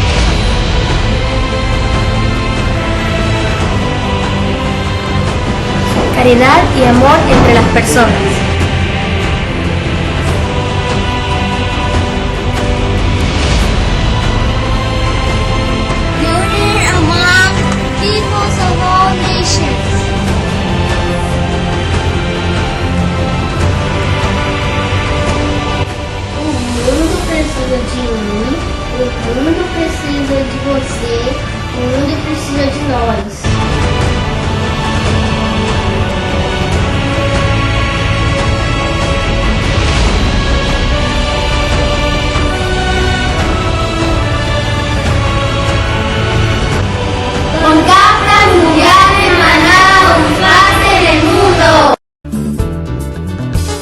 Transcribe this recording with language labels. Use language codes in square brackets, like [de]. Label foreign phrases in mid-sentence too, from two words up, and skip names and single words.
[es] Caridad y amor entre las personas. [en] Union among peoples of all nations. [pt] O mundo precisa de mim, o mundo precisa de você, o mundo precisa de nós. [es] Concafras Mundial en Manaus, paz en el mundo.